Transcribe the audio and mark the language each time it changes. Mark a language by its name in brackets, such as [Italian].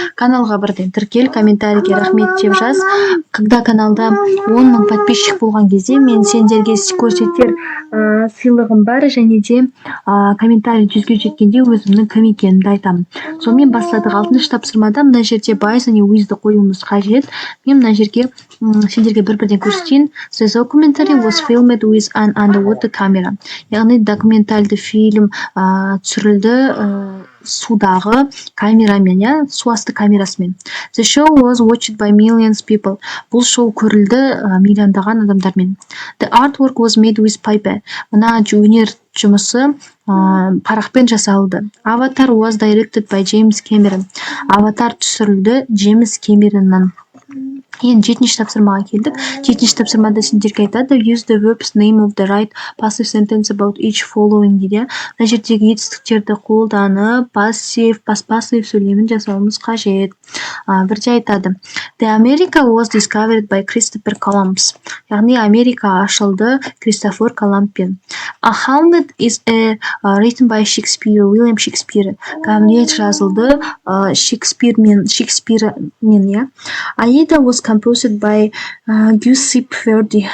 [Kazakh] Каналға бірден тіркел, комментарийге рахмет деп жаз. [Russian] Когда [Kazakh] каналда 10 000 подписчик болған кезде мен сендерге көрсетер сыйлығым бар, және де комментарий 100-ге жеткенде өзімнің кім екенімді айтамын. Сонымен бастадық. 6-шы тапсырмада мына жерде by және with'ді қоюымыз қажет. Мен мына жерге сендерге бір-бірден көрсетейін. [English] The documentary was filmed with an underwater camera. [Kazakh] Яғни документальды фильм түсірілді судағы камерамен, су асты камерасымен. [English] The show was watched by millions people. [Kazakh] Бұл шоу көрілді миллиондаған адамдармен. [English] The artwork was made with paper. [Kazakh] Мына өнер жұмысы парақпен жасалды. [English] Avatar was directed by James Cameron. [Kazakh] Аватар түсірілді Джеймс Кэмероннан. Енді 7-ші тапсырмаға келдік. 7-ші тапсырмада сендерге айтады [English] use the verbs name of the right passive sentence about each following [Kazakh] дейді. Мына жердегі етістіктерді қолданып пассив, пассив сөйлемін жасауымыз қажет. Бірде айтады [English] The America was discovered by Christopher Columbus. [Kazakh] Яғни Америка ашылды Кристофер Колумбпен. [English] A Hamlet is written by Shakespeare, William Shakespeare. [Kazakh] Гамлет жазылды Шекспирмен, я. [English] Aida was composed by Giuseppe Verdi.